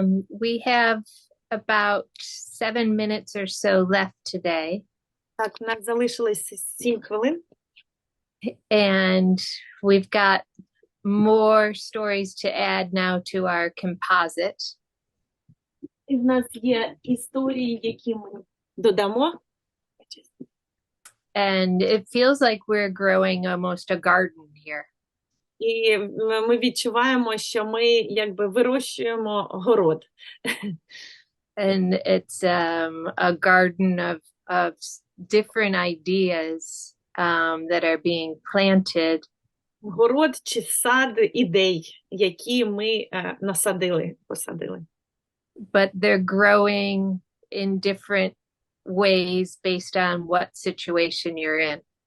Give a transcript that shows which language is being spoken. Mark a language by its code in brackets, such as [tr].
[en] We have about 7 minutes or so left today. [uk] Так, у нас залишилось 7 хвилин. [en] And we've got more stories to add now to our composite. [uk] І в нас є історії, які ми додамо. [en] And it feels like we're growing almost a garden here. [uk] І ми відчуваємо, що ми якби вирощуємо город. [en] And it's a garden of different ideas that are being planted. [uk] Город чи сад ідей, які ми посадили. [en] But they're growing in different ways based on what situation you're in.